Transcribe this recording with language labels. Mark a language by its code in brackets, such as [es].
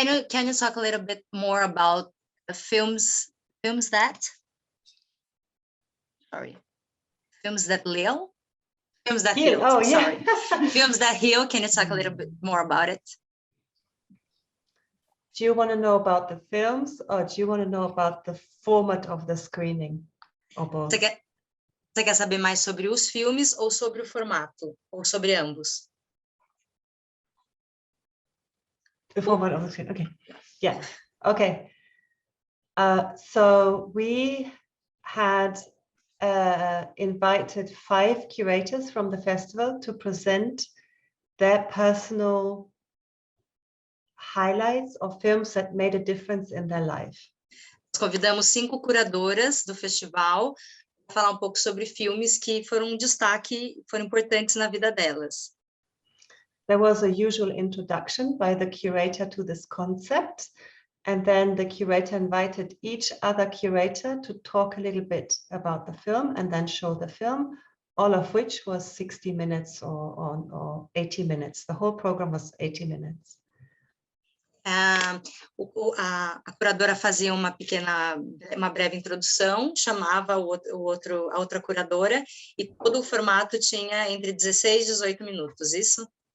[en] Can you talk a little bit more about the films that heal? Films that heal. Oh, sorry. yeah. Films that heal. Can you talk a little bit more about it? Do you want to know about the films or do you want to know about the format of the screening? Or both? [pt] Você quer saber mais sobre os filmes ou sobre o formato? Ou sobre ambos? [en] The format of the screen. Okay. Yeah. Okay. So we had invited 5 curators from the festival to present their personal highlights of films that made a difference in their life. [pt] Nós convidamos 5 curadoras do festival para falar um pouco sobre filmes que foram um destaque, foram importantes na vida delas. [en] There was a usual introduction by the curator to this concept, and then the curator invited each other curator to talk a little bit about the film and then show the film, all of which was 60 minutes or 80 minutes. The whole program was 80 minutes. [pt] A curadora fazia uma breve introdução, chamava a outra curadora e todo o formato tinha entre 16 e 18 minutos, isso?